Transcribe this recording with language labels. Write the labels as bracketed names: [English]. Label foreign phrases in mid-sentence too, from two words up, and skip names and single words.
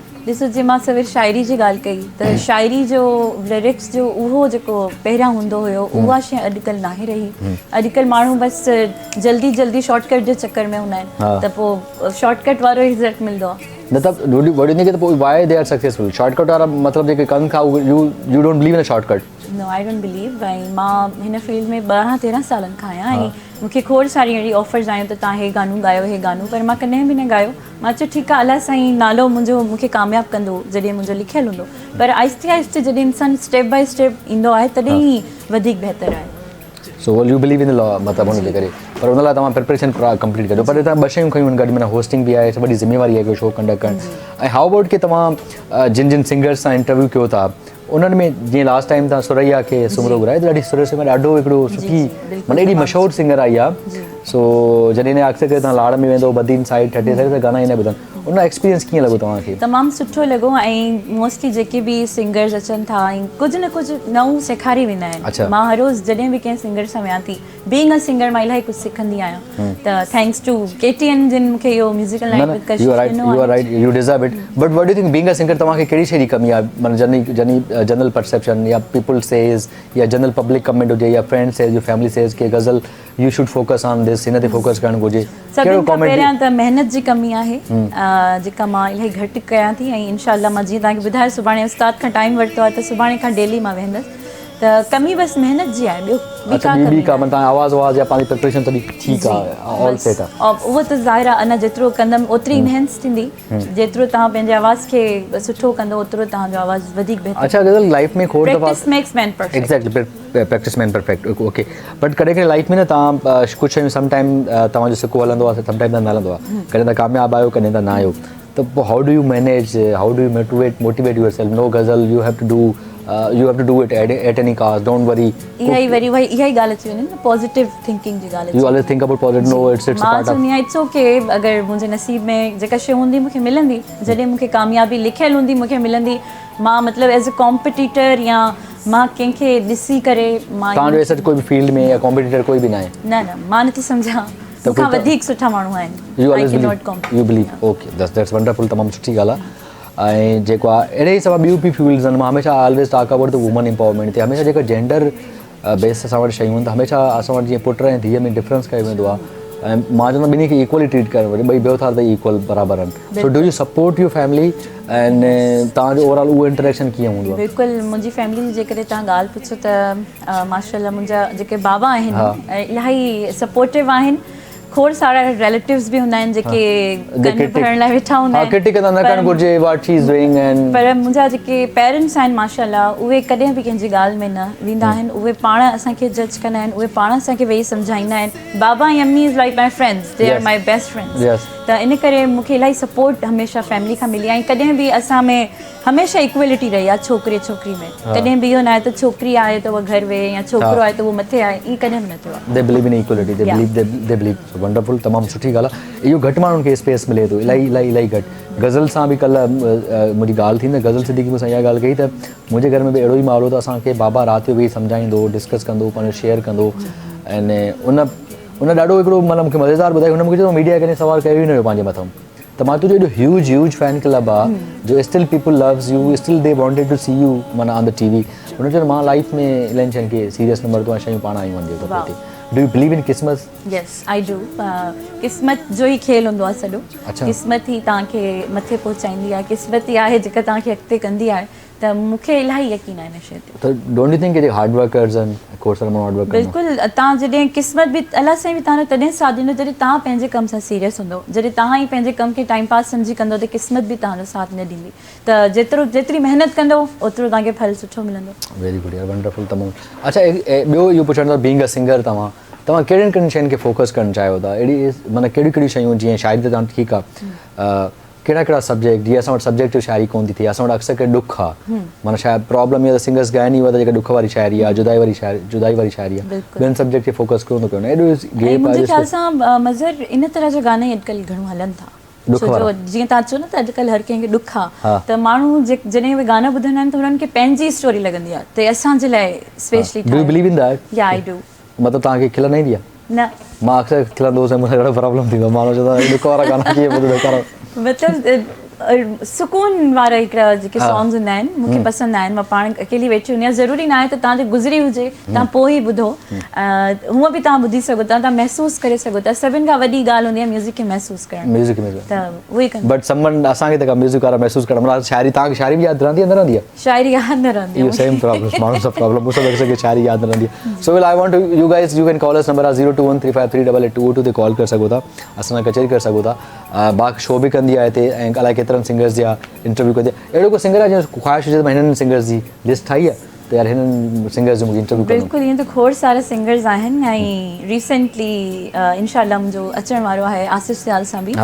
[Sindhi] ॾिसो, जीअं मां सवेर शाइरी जी ॻाल्हि कई त शाइरी जो लिरिक्स जो उहो जेको पहिरियां हूंदो हुयो, उहा शइ अॼुकल्ह नाहे रही। अॼुकल्ह माण्हू बसि जल्दी जल्दी शॉर्टकट जे चक्कर में हूंदा आहिनि, त पोइ शॉर्टकट वारो ई रिज़ल्ट मिलंदो आहे। न त वॾी खे त पोइ [English] why they are successful, [Sindhi] शॉर्टकट वारा मतिलबु जेके कनि था [English] you don't believe in shortcut? No, I don't believe. [Sindhi] ऐं मां हिन फील्ड में 12-13 सालनि खां आहियां, ऐं मूंखे खोड़ सारी अहिड़ी ऑफर्स आयूं त तव्हां हे गानो ॻायो, हे गानो, पर मां कॾहिं बि न ॻायो। मां चयो ठीकु आहे, अलाह साईं नालो मुंहिंजो मूंखे कामयाबु कंदो जॾहिं मुंहिंजो लिखियलु हूंदो, पर आहिस्ते आहिस्ते जॾहिं इंसानु [English] step by step [Sindhi] ईंदो आहे तॾहिं ई वधीक बहितरु आहे। [English] So you believe in the law, [Sindhi] मतिलबु हुन जे करे, पर हुन लाइ तव्हां प्रिपरेशन कंप्लीट कजो। पर तव्हां 2 शयूं खयूं आहिनि गॾु में, होस्टिंग बि आहे, वॾी ज़िम्मेवारी आहे हिकिड़ो शो कंडक्ट करणु, ऐं [English] how about [Sindhi] की तव्हां जिन सिंगर्स सां इंटरव्यू कयो था उन्हनि में जीअं [English] last time [Sindhi] तव्हां सुरैया खे सुमरो घुराए, त ॾाढी सुरैया में ॾाढो हिकिड़ो सुठी माना एॾी मशहूरु सिंगर आई आहे। सो जॾहिं हिन अक्सर करे तव्हां लाड़ में वेंदो, बदीन साइड ठटे साइड त गाना ईंदा ॿुधनि, उन एक्सपीरियंस कीअं लॻो तव्हांखे? तमामु सुठो लॻो, ऐं मोस्टली जेके बि सिंगर्स अचनि था ऐं कुझु न कुझु नओं सेखारे वेंदा आहिनि। मां हर रोज़ जॾहिं बि कंहिं सिंगर सां वियां थी, [English] being a singer [Sindhi] मां इलाही कुझु सिखंदी आहियां, त [English] thanks to KTN [Sindhi] जिन मूंखे इहो [English] musical line with Kashish [Sindhi] ॾिनो। [English] You are right, you deserve it, but what do you think being a singer [Sindhi] तव्हांखे कहिड़ी शइ जी कमी आहे? [English] माना general perception या people says या general public comment हुजे या friend says या family says के गज़ल you should focus on this, [Sindhi] हिन ते फोकस करणु घुरिजे? सभिनि खां पहिरियां त महिनत जी कमी आहे, जेका मां इलाही घटि कयां थी, ऐं इनशाअल्लाह मां जीअं तव्हांखे ॿुधायो सुभाणे उस्ताद खां टाइम वरितो आहे त सुभाणे खां डेली मां वेंदसि, त कमी बसि महिनत जी आहे, ॿियो तव्हां आवाज़ या पंहिंजी प्रिपरेशन तॾहिं ठीकु आहे, [English] all set [Sindhi] आहे, उहो त ज़ाहिर आहे। अञा जेतिरो कंदमि ओतिरी इनहेंस थींदी, जेतिरो तव्हां पंहिंजे आवाज़ खे सुठो कंदो ओतिरो तव्हांजो आवाज़ वधीक बहितर। अच्छा, गज़ल लाइफ में खोड़ दफ़ा [English] Practice makes man perfect. Exactly, practice man perfect, OK. [Sindhi] बट कॾहिं कॾहिं लाइफ में न तव्हां कुझु शयूं समटाइम तव्हांजो सिक्को हलंदो आहे, समटाइम त न हलंदो आहे, कॾहिं त कामयाबु आहियो, कॾहिं त न आहियो, त पोइ [English] how do you manage, how do you motivate yourself? No Ghazal, you have to do it at any cost, don't worry. [Sindhi] इहा ई ॻाल्हि अची वञे न, [English] positive thinking [Sindhi] जी ॻाल्हि। [English] You always think about positive, no it's part of. मां it's OK, [Sindhi] अगरि मुंहिंजे नसीब में जेका शइ हूंदी मूंखे मिलंदी, जॾहिं मूंखे कामयाबी लिखियलु हूंदी मूंखे मिलंदी। मां मतिलबु [English] as a competitor [Sindhi] या मां कंहिंखे ॾिसी करे मां तव्हांजो एस कोई बि फील्ड में या कॉम्पिटिटर कोई बि न आहे? न, मां नथी सम्झां, मूंखां वधीक सुठा माण्हू आहिनि। [English] You believe, OK, that's wonderful, [Sindhi] तमामु सुठी ॻाल्हि आहे। ऐं जेको आहे अहिड़े ई सभु ॿियूं बि फील्ड्स आहिनि, मां हमेशह [English] always talk about the woman empowerment [Sindhi] ते, हमेशह जेका जेंडर बेस असां वटि शयूं आहिनि त हमेशह असां वटि जीअं पुट ऐं धीअ में डिफरेंस कयो वेंदो आहे, ऐं मां चवंदो ॿिन्ही खे [English] equally treat [Sindhi] करणु वरी ॿई ॿियो था त इक्वल बराबरि आहिनि। [English] so do you support your family and [Sindhi] तव्हांजो ओवरऑल उहो इंटरेक्शन कीअं हूंदो आहे? बिल्कुलु, मुंहिंजी फैमिली जी जेकॾहिं तव्हां ॻाल्हि पुछो त माशाअल्लाह मुंहिंजा जेके बाबा आहिनि इलाही सपोर्टिव आहिनि। खोड़ सारा रिलेटिव्स बि हूंदा आहिनि जेके कन भरण लाइ वेठा हूंदा आहिनि, पर मुंहिंजा जेके पेरेंट्स आहिनि माशाअल्लाह उहे कॾहिं बि कंहिंजी ॻाल्हि में न वेंदा आहिनि, उहे पाण असांखे जज कंदा आहिनि, उहे पाण असांखे वेही सम्झाईंदा आहिनि। बाबा ऐं अम्मी [English] is like my friends, they are my best friends, [Sindhi] त इन करे मूंखे इलाही सपोर्ट हमेशह फैमिली खां मिली आहे। कॾहिं बि असां में हमेशह इक्वलिटी रही आहे छोकिरे छोकिरी में, कॾहिं बि इहो न आहे त छोकिरी आहे त उहा घरु वेहे या छोकिरो आहे त उहो मथे आहे, ईअं कॾहिं बि न थियो आहे। [English] They believe in equality, they believe, wonderful, [Sindhi] तमामु सुठी ॻाल्हि आहे। इहो घटि माण्हुनि खे स्पेस मिले थो, इलाही घटि। गज़ल सां बि कल्ह मुंहिंजी ॻाल्हि थी न, गज़ल सिद्दीकी मूंसां इहा ॻाल्हि कई त मुंहिंजे घर में बि अहिड़ो ई माहौल हो त असांखे बाबा राति जो वेही सम्झाईंदो, डिस्कस कंदो, पंहिंजो शेयर कंदो, ऐं उन ॾाढो हिकिड़ो मतिलबु मूंखे मज़ेदार ॿुधायो। हुन मूंखे चयो मीडिया कॾहिं सवाल कयो ई न हुयो पंहिंजे मथां, त मां तुंहिंजो एॾो [English] huge fan club [Sindhi] आहे जो [English] still people loves you, still they wanted to see you [Sindhi] माना [English] on the TV. [Sindhi] हुन चयो मां लाइफ में इलाही शयुनि खे सीरियस नंबर तो शयूं पाण आयूं आहिनि जेको [English] do you believe in [Sindhi] किस्मत? [English] Yes I do. [Sindhi] क़िस्मत जो ई खेल हूंदो आहे सॼो। अच्छा। क़िस्मत ई तव्हांखे मथे पहुचाईंदी आहे, क़िस्मत ई आहे जेका तव्हांखे अॻिते कंदी आहे। त मूंखे इलाही यकीन आहे हिन शइ ते। [English] To don't you think कि hard workers and course are hard workers? [Sindhi] बिल्कुलु। तव्हां जॾहिं क़िस्मत बि अलाह साईं बि तव्हांजो तॾहिं साथ ॾींदो जॾहिं तव्हां पंहिंजे कम सां सीरियस हूंदो। जॾहिं तव्हां ई पंहिंजे कम खे टाइम पास सम्झी कंदो त क़िस्मत बि तव्हांजो साथ न ॾींदी। त जेतिरी महिनत कंदो ओतिरो तव्हांखे फल सुठो मिलंदो। [English] very good [Sindhi] यार, वंडरफुल तमामु। अच्छा ॿियो इहो पुछणु था, [English] being a singer [Sindhi] तव्हां कहिड़ियुनि शयुनि खे फोकस करणु चाहियो था? अहिड़ी माना कहिड़ियूं शयूं, जीअं शायदि त तव्हां ठीकु आहे, कहिड़ा सब्जेक्ट, जीअं असां वटि सब्जेक्टिव शायरी कोन थी थिए, असां वटि अक्सर करे ॾुख आहे, माना शायदि प्रॉब्लम इहा त सिंगर्स ॻाइनि ई हुआ त जेका ॾुख वारी शायरी आहे, जुदाई वारी शायरी आहे, ॿियनि सब्जेक्ट खे फोकस कोन थो कयो। मुंहिंजे ख्याल सां मज़र इन तरह जा गाना अॼुकल्ह घणो हलनि था। छो जीअं तव्हां चओ न त अॼुकल्ह हर कंहिंखे ॾुख आहे, त माण्हू जॾहिं उहे गाना ॿुधंदा आहिनि त हुननि खे पंहिंजी स्टोरी लॻंदी आहे त असांजे लाइ स्पेशली। [English] Do you believe in that? Ya I do. [Sindhi] मतिलबु तव्हांखे खिल न ईंदी आहे? न, मां अक्सर खिलंदो हुउसि, मूंखे ॾाढो प्रॉब्लम थींदो, माण्हू चवंदो आहे ॾुख वारा गाना कीअं ॿुधंदो करो। मतिलबु सुकून वारा हिकिड़ा जेके सॉन्ग्स हूंदा आहिनि मूंखे पसंदि आहिनि। मां पाण अकेली वेठी हूंदी आहियां, ज़रूरी न आहे त तव्हांजे गुज़री हुजे तव्हां पोइ ई ॿुधो, हूअं बि तव्हां ॿुधी सघो था, तव्हां महसूसु करे सघो था। सभिनि खां वॾी ॻाल्हि हूंदी आहे म्यूज़िक खे महसूसु करणु, म्यूज़िक में त उहो ई कंदो। बट समवन असांखे त म्यूज़िक वारा महसूसु करणु, मतलब शायरी तव्हांखे शायरी बि यादि रहंदी आहे न रहंदी आहे? शायरी यादि न रहंदी इहो [English] same problem, [Sindhi] माण्हू सब प्रॉब्लम, मूंसां लॻे कि शायरी यादि न रहंदी आहे। [English] So will I want to you guys, you can call us, [Sindhi] नंबर आहे 0213538822 ते कॉल करे सघो था, असां सां कचहरी करे सघो था। बाक़ी शो बि कंदी आहे हिते, ऐं अलाए केतिरनि सिंगर्स जा इंटरव्यू कंदी आहे। अहिड़ो को सिंगर आहे जंहिं ख़्वाहिश हुजे त मां हिननि सिंगर्स जी लिस्ट ठाही आहे त यार हिननि सिंगर्स जो मूंखे इंटरव्यू करणो। बिल्कुलु, ईअं त खोड़ सारा सिंगर्स आहिनि, ऐं रिसेंटली इंशाअल्लाह मुंहिंजो अचण वारो आहे आसिफ सियाल सां बि।